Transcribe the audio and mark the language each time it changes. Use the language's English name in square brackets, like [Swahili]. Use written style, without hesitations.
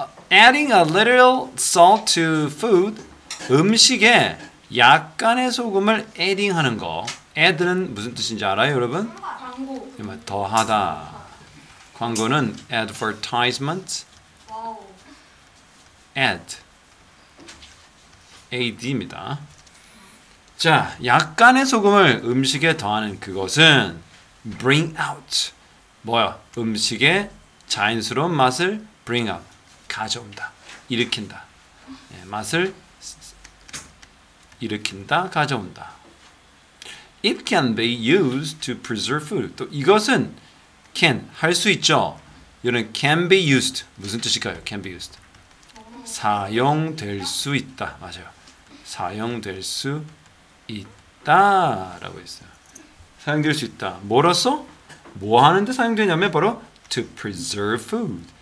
[English] Adding a little salt to food. [Korean] 음식에 약간의 소금을 adding하는 거. add는 무슨 뜻인지 알아요, 여러분? 광고. 더하다. 광고는 advertisement. 와우. add. ad입니다. 자, 약간의 소금을 음식에 더하는 그것은 bring out. 뭐야? 음식의 자연스러운 맛을 bring out. 가져온다. 일으킨다. 맛을 일으킨다, 가져온다. [English] It can be used to preserve food. [Korean] 또 이것은 can 할 수 있죠. 이런 can be used 무슨 뜻일까요? can be used 사용될 수 있다. 맞아요. 사용될 수 있다라고 했어요. 사용될 수 있다. 뭐로써? 뭐 하는데 사용되냐면 바로 [English] to preserve food.